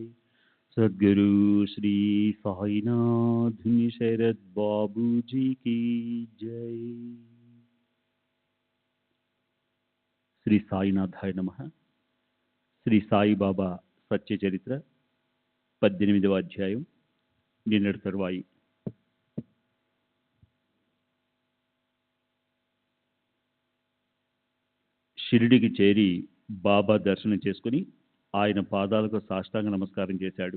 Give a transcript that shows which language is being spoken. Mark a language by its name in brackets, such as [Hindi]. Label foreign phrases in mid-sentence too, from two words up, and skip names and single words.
[Hindi] सद्गुरु श्री साईनाथ शरद बाबू जी की जय। [Telugu] శ్రీ సాయినాథాయ నమః. శ్రీ సాయిబాబా సత్య చరిత్ర 18వ అధ్యాయం నిన్నటి తరువాయి. షిరిడికి చేరి బాబా దర్శనం చేసుకుని ఆయన పాదాలకు సాష్టాంగ నమస్కారం చేశాడు.